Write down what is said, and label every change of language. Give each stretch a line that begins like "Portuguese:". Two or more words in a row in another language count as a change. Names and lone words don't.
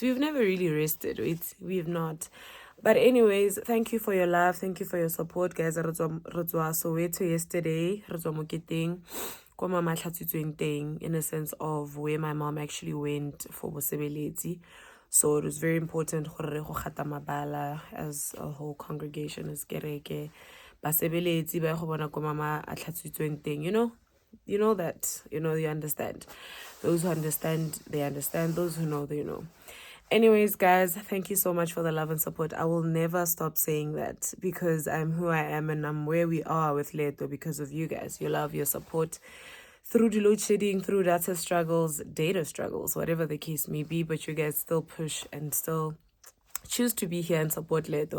English: We've never really rested, we've not. But anyways, thank you for your love, thank you for your support, guys. Soweto yesterday, in a sense of where my mom actually went for Bosebeleti. So it was very important as a whole congregation is kereke.
Tswana: Basebeleti ba go bona ko mama a tlhatsitsweng teng,
English: you know that, you understand. Those who understand, they understand. Those who know, they know. Anyways, guys, thank you so much for the love and support. I will never stop saying that because I'm who I am and I'm where we are with Leto because of you guys, your love, your support, through the load shedding, through data struggles, whatever the case may be, but you guys still push and still choose to be here and support Leto.